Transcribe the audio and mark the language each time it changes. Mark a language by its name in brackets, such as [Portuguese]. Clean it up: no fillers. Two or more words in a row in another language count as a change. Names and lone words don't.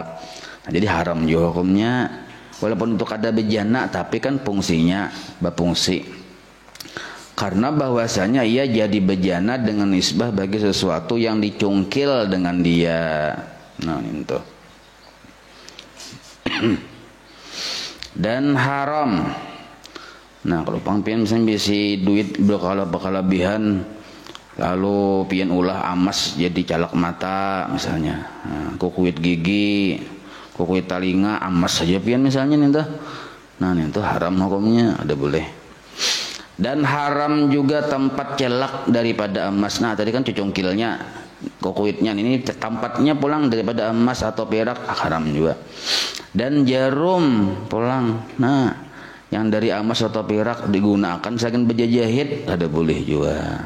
[Indonesian] Nah, jadi haram juga hukumnya. Walaupun untuk ada bejana, tapi kan fungsinya berfungsi. Karena bahwasanya ia jadi bejana dengan nisbah bagi sesuatu yang dicungkil dengan dia. Nah, itu. Dan haram. [Banjar] Nah, kalau pangpian misalnya bisa duit berkelebihan lalu pian ulah emas jadi calak mata misalnya. Nah, kukuit gigi, kukuit talinga emas saja pian misalnya nih. [Indonesian] Nah, itu haram hukumnya, ada boleh. Dan haram juga tempat celak daripada emas. Nah, tadi kan cucungkilnya, kukuitnya, ini tempatnya pulang daripada emas atau perak haram juga. Dan jarum pulang. Nah, yang dari emas atau perak digunakan sebagai bejajahit ada boleh juga.